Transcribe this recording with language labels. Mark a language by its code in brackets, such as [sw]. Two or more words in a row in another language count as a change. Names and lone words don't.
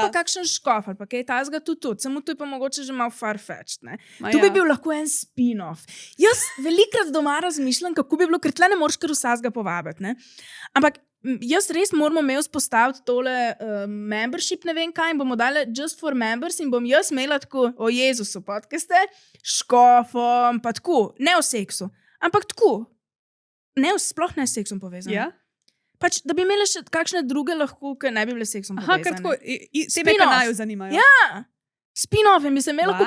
[sl] pa kakšen škof, ali pa kaj tazga tudi. Samo to je pa mogoče že malo farfetched, ne? Ma To ja. bi bil lahko en spin-off. Jaz velikrat doma razmišljam, kako bi bilo, ker tle ne moreš kar vsega povabiti. Ne? Ampak jaz res moramo imeti vzpostaviti tole membership, ne vem kaj, in bomo dali [en] just for members [sl] in bom jaz imela tako o Jezusu podcaste, škofom, pa tako, ne o seksu, ampak tako, sploh ne s seksom povezano. Ja? Pač, da bi imeli še kakšne druge lahko, ki ne bi bile s seksom Aha, povezane. ker tako, tebe, Spin-off. ki naju zanimajo. Ja. Spin-offe bi se imela lahko